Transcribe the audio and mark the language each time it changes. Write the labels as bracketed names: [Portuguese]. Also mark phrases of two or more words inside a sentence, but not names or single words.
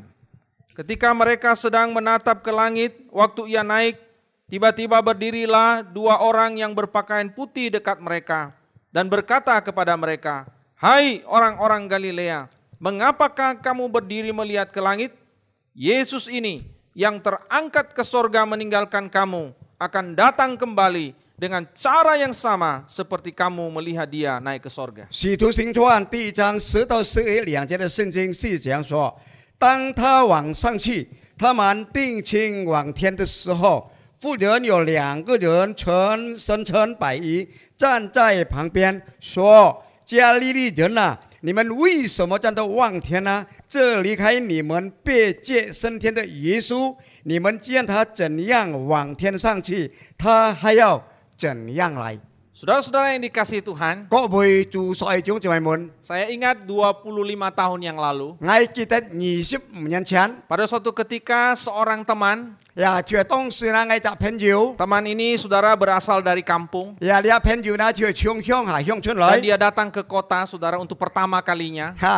[Indonesian] Ketika mereka sedang menatap ke langit, waktu ia naik, tiba-tiba berdirilah dua orang yang berpakaian putih dekat mereka dan berkata kepada mereka, "Hai orang-orang Galilea, mengapakah kamu berdiri melihat ke langit? Yesus ini yang terangkat ke sorga meninggalkan kamu akan datang kembali dengan cara yang sama seperti kamu melihat dia naik ke sorga." [Chinese] 使徒行传第1章10到11节的圣经是这样说：当他往上去，他们定睛往天的时候，妇人有2个人身穿白衣站在旁边，说：加利利人啊，你们为什么站着望天呢？这离开你们被接升天的耶稣，你们见他怎样往天上去，他还要怎样来。 [Indonesian] Saudara-saudara yang dikasihi Tuhan, saya ingat 25 tahun yang lalu, pada suatu ketika seorang teman, teman ini saudara berasal dari kampung, dan dia datang ke kota saudara untuk pertama kalinya.